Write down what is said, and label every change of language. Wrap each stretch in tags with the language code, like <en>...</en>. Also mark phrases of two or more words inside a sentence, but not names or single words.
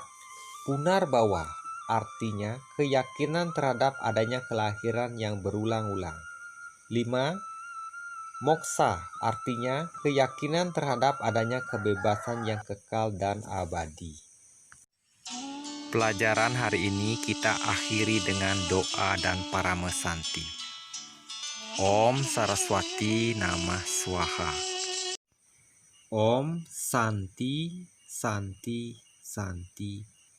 <id>Punarbawa artinya keyakinan terhadap adanya kelahiran yang berulang-ulang. 5. Moksa artinya keyakinan terhadap adanya kebebasan yang kekal dan abadi. Pelajaran hari ini kita akhiri dengan doa dan paramesanti.</id> <sa>Om Saraswati Namah Swaha. Om Santi Santi Santi</sa>